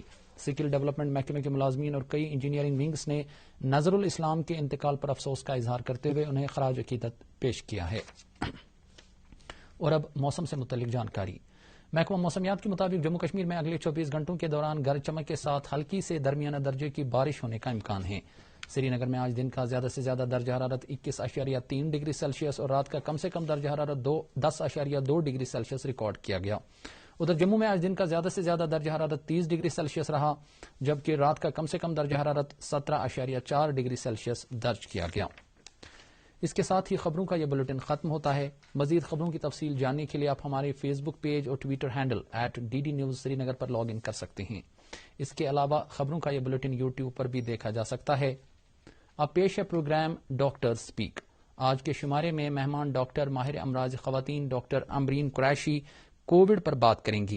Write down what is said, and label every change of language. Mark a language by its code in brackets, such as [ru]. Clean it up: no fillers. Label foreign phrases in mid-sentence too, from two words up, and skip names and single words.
[en] skill development [ur] محکمے کے ملازمین اور کئی انجینئرنگ ونگز نے نظر الاسلام کے انتقال پر افسوس کا اظہار کرتے ہوئے انہیں خراج عقیدت پیش کیا ہے. اور اب موسم سے متعلق جانکاری. محکمہ موسمیات کے مطابق جموں کشمیر میں اگلے 24 گھنٹوں کے دوران گرج چمک کے ساتھ ہلکی سے درمیانہ درجے کی بارش ہونے کا امکان ہے. سری نگر میں آج دن کا زیادہ سے زیادہ درجہ حرارت 21.3 ڈگری سیلسیس اور رات کا کم سے کم درجہ حرارت 10.2 ڈگری سیلسیس ریکارڈ کیا گیا. ادھر جموں میں آج دن کا زیادہ سے زیادہ درجہ حرارت 30 ڈگری سیلسیس رہا جبکہ رات کا کم سے کم درجہ حرارت 17.4 ڈگری سیلسیس درج کیا گیا. اس کے ساتھ ہی خبروں کا یہ بلیٹن ختم ہوتا ہے. مزید خبروں کی تفصیل جاننے کے لیے آپ ہمارے فیس بک پیج اور ٹویٹر ہینڈل @DD News سری نگر پر [en] log in [ur] کر سکتے ہیں. اس کے علاوہ خبروں کا یہ بلیٹن یوٹیوب پر بھی دیکھا جا سکتا ہے. اب پیش ہے پروگرام ڈاکٹر سپیک. آج کے شمارے میں مہمان ڈاکٹر ماہر امراض خواتین ڈاکٹر امرین قریشی کووڈ پر بات کریں گی.